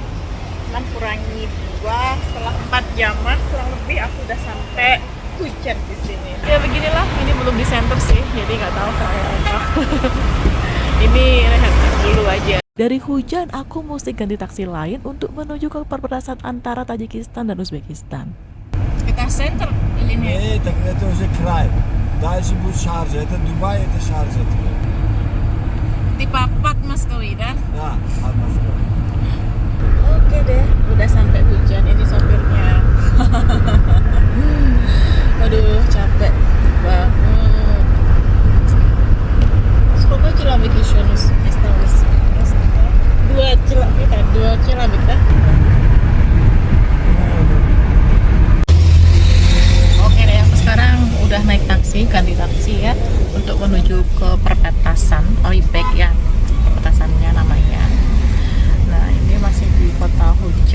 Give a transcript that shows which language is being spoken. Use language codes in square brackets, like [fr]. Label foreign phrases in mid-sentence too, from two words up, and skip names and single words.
[id] 6 kurangi 2, setelah 4 jaman kurang lebih aku udah sampai Hujan di sini. Ya beginilah, ini belum di center sih, jadi nggak tahu kayak apa. Ini rehat dulu aja. Dari Hujan aku mesti ganti taksi lain untuk menuju ke perbatasan antara Tajikistan dan Uzbekistan. Kita center ini. [ru] Это уже край. Дальше будет Шарджа. Это Дубай, это Шарджа. Di Papat Mas Kawida. Да, от Москвы. [id] Oke deh, udah sampai Hujan. Ini sopirnya. Aduh, capek banget. [ru] Сколько километров еще осталось? [id] 2 kilometer. Oke deh, aku sekarang udah naik taksi, ganti taksi ya, untuk menuju ke perbatasan Oibek ya, perbatasannya namanya. Nah, ini masih di kota Hujan.